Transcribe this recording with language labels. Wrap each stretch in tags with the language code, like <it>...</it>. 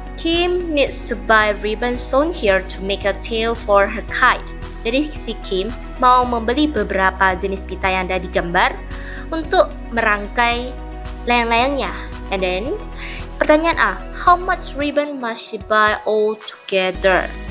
<en>Kim needs to buy ribbon sewn here to make a tail for her kite.</en> <id>Jadi si Kim mau membeli beberapa jenis pita yang ada digambar untuk merangkai layang-layangnya.</id> <en>And then</en> <id>pertanyaan A,</id> <en>how much ribbon must she buy all together?</en>